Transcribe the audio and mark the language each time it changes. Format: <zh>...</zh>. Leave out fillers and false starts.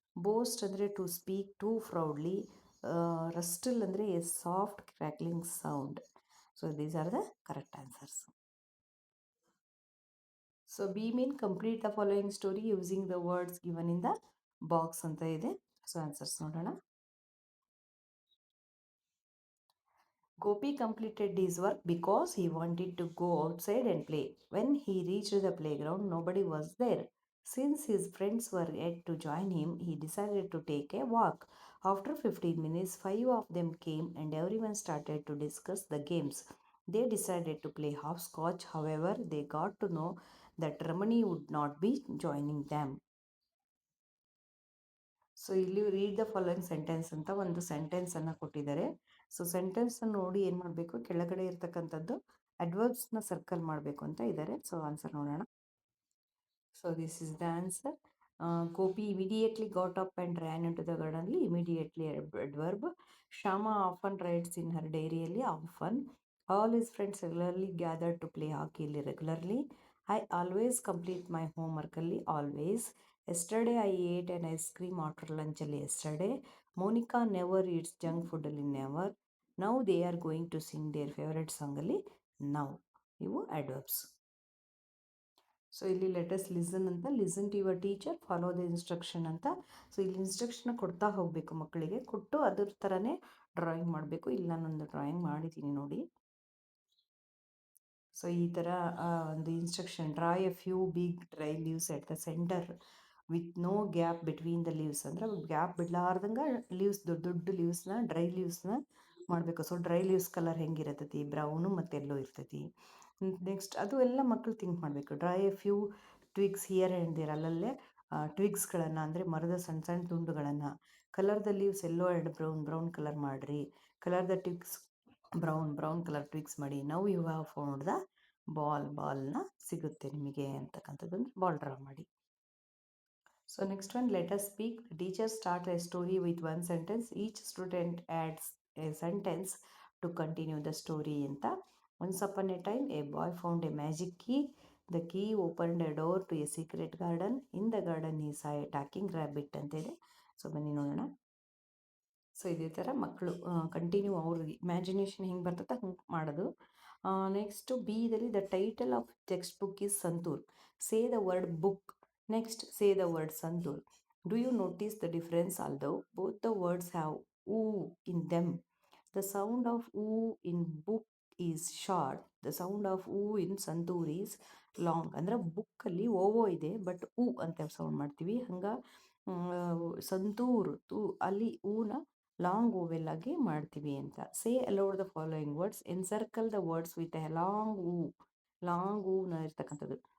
<en>Boast ಅಂದರೆ to speak too proudly. Rustle ಅಂದರೆ a soft crackling sound. So these are the correct answers. So B mean complete the following story using the words given in the box ಅಂತ ಇದೆ. So answers ನೋಡೋಣ. Gopi completed his work because he wanted to go outside and play. When he reached the playground, nobody was there. Since his friends were yet to join him, he decided to take a walk. After 15 minutes, five of them came and everyone started to discuss the games. They decided to play hopscotch, however, they got to know that Ramani would not be joining them.</en> <kn>So ಇಲ್ಲಿ read the following sentence ಅಂತ ಒಂದು ಸೆಂಟೆನ್ಸನ್ನು ಕೊಟ್ಟಿದ್ದಾರೆ. So ಸೆಂಟೆನ್ಸ್ನ ನೋಡಿ ಏನು ಮಾಡಬೇಕು, ಕೆಳಗಡೆ ಇರ್ತಕ್ಕಂಥದ್ದು ಅಡ್ವರ್ಬ್ಸ್ನ circle ಮಾಡಬೇಕು ಅಂತ ಇದ್ದಾರೆ. ಸೊ ಆನ್ಸರ್ ನೋಡೋಣ.</kn> <en>So this is the answer. Gopi immediately got up and ran into the garden. Immediately adverb. Shama often writes in her diary often. All his friends regularly gathered to play hockey regularly. I always complete my homework early, always. Yesterday I ate an ice cream after lunch yesterday. Monica never eats junk food never. Now they are going to sing their favorite song now.</en> <kn>ಇವು adverbs.</kn> <en>So ಇಲ್ಲಿ let us listen ಅಂತ, listen to your teacher, follow the instruction ಅಂತ.</en> <kn>So ಇಲ್ಲಿ instruction ಕೊಡ್ತಾ ಹೋಗಬೇಕು, ಮಕ್ಕಳಿಗೆ ಕೊಟ್ಟು ಅದ್ರ ಥರನೇ ಡ್ರಾಯಿಂಗ್ ಮಾಡಬೇಕು. ಇಲ್ಲಿ ನಾನೊಂದು ಡ್ರಾಯಿಂಗ್ ಮಾಡಿದ್ದೀನಿ ನೋಡಿ.</kn> <en>So ಈ ಥರ ಒಂದು instruction, draw a few big dry leaves at the centre with no gap between the leaves.</en> <kn>ಅಂದರೆ ಗ್ಯಾಪ್ ಬಿಡ್ಲಾರ್ದಂಗೆ ಲೀವ್ಸ್, ದೊಡ್ಡ ದೊಡ್ಡ ಲೀವ್ಸ್ನ, ಡ್ರೈ ಲೀವ್ಸ್ನ ಮಾಡಬೇಕು. So dry leaves colour ಹೆಂಗಿರತೈತಿ, brown ಮತ್ತು ಎಲ್ಲೋ ಇರ್ತೈತಿ. ನೆಕ್ಸ್ಟ್ ಅದು ಎಲ್ಲ ಮಕ್ಕಳು ಥಿಂಕ್ ಮಾಡಬೇಕು.</kn> <en>dry a few twigs here and there,</en> <kn>ಅಲ್ಲಲ್ಲೇ ಟ್ವಿಗ್ಸ್ಗಳನ್ನು ಅಂದರೆ ಮರದ ಸಣ್ಣ ಸಣ್ಣ ತುಂಡುಗಳನ್ನು.</kn> <en>colour the leaves yellow and brown,</en> <kn>brown colour ಮಾಡಿರಿ.</kn> <en>Colour the twigs brown, brown colour twigs ಮಾಡಿ.</en> <kn>Now you have found the ಬಾಲ್ನ ಸಿಗುತ್ತೆ ನಿಮಗೆ ಅಂತಕ್ಕಂಥದ್ದೊಂದು ಬಾಲ್ ಡ್ರಾ ಮಾಡಿ.</kn> <en>So next one, let us speak. The teacher starts a story with one sentence. Each student adds a sentence to continue the story ಅಂತ. Once upon a time, a boy found a magic key. The key opened a door to a secret garden. In the garden, he saw a talking rabbit ಅಂತ ಇದೆ.</en> <kn>So ಬನ್ನಿ ನೋಡೋಣ. So ಇದೇ ಥರ ಮಕ್ಕಳು continue ಅವ್ರಿಗೆ imagination ಹೆಂಗೆ ಬರ್ತದೆ ಹಂಗೆ ಮಾಡೋದು.</kn> <en>Next B ಇದರಲ್ಲಿ the title of text book is santoor. Say the word book. Next, say the word santur. Do you notice the difference? Although both the words have oo in them, the sound of oo in book is short. The sound of oo in santur is long.</en> <kn>ಅಂದರೆ ಬುಕ್ಕಲ್ಲಿ ಓವೋ ಇದೆ, but ಊ ಅಂತ sound ಮಾಡ್ತೀವಿ. ಹಂಗೆ ಸಂತೂರ್ ತು ಅಲ್ಲಿ ಊನ long vowel ಆಗಿ ಮಾಡ್ತೀವಿ ಅಂತ.</kn> <en>Say aloud the following words. Encircle the words with a long ಊನ ಇರ್ತಕ್ಕಂಥದ್ದು.</en>